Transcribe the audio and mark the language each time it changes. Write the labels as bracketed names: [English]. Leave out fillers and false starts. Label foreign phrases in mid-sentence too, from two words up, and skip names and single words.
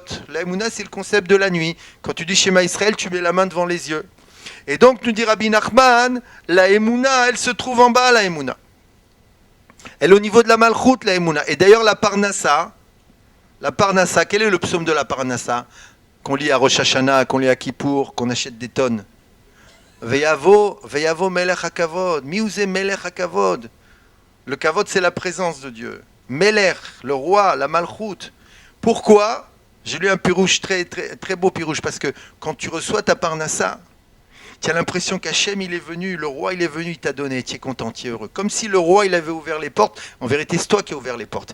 [French] La Emouna, c'est le concept de la nuit. Quand tu dis Shema Israël, tu mets la main devant les yeux. Et donc, nous dit Rabbi Nachman, la Emouna, elle se trouve en bas, la Emouna. Elle est au niveau de la Malchut, la Emouna. Et d'ailleurs, la Parnassa, quel est le psaume de la Parnassa qu'on lit à Rosh Hashanah, qu'on lit à Kippour, qu'on achète des tonnes? [Hebrew] ויבוא מלך הכבוד, מי הוא זה מלך הכבוד. [French] Le kavod, c'est la présence de Dieu. Meler, le roi, la malchoute. Pourquoi? J'ai lu un pirouche, très, très, très beau pirouche, parce que quand tu reçois ta parnassa, tu as l'impression qu'Hachem, il est venu, le roi, il est venu, il t'a donné, tu es content, tu es heureux. Comme si le roi, il avait ouvert les portes. En vérité, c'est toi qui as ouvert les portes.